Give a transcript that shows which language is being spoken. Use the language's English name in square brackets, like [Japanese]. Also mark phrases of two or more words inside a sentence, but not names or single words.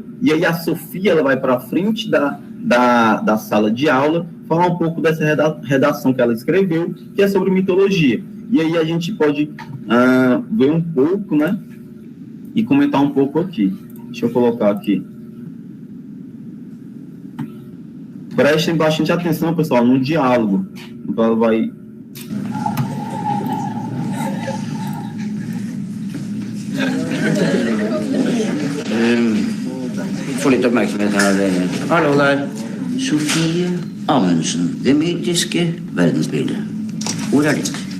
[Portuguese] E aí a Sofia, ela vai para a frente da sala de aula, falar um pouco dessa redação que ela escreveu, que é sobre mitologia. E aí a gente pode ver um pouco, né? E comentar um pouco aqui. Deixa eu colocar aqui. Prestem bastante atenção, pessoal, no diálogo. Então ela vai... [Norwegian] Få litt oppmerksomhet her. Hallo der. Sofie Amundsen, det mytiske verdensbildet. Hvor er ditt?